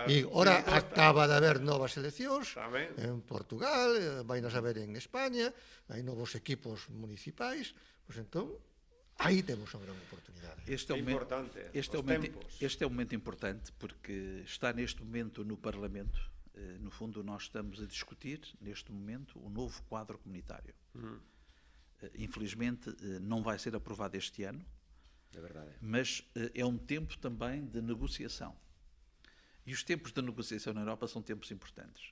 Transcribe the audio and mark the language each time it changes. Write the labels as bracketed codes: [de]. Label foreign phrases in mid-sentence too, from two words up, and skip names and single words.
[gl] E ora acaba de haber novas eleccións en Portugal, vai a haber en España, hai novos equipos municipais, pois entón, aí temos unha gran oportunidade. [pt] Este é um momento importante porque está neste momento no Parlamento, no fundo nós estamos a discutir neste momento o novo quadro comunitário. Infelizmente não vai ser aprovado este ano, mas é um tempo também de negociação. E os tempos de negociação na Europa são tempos importantes.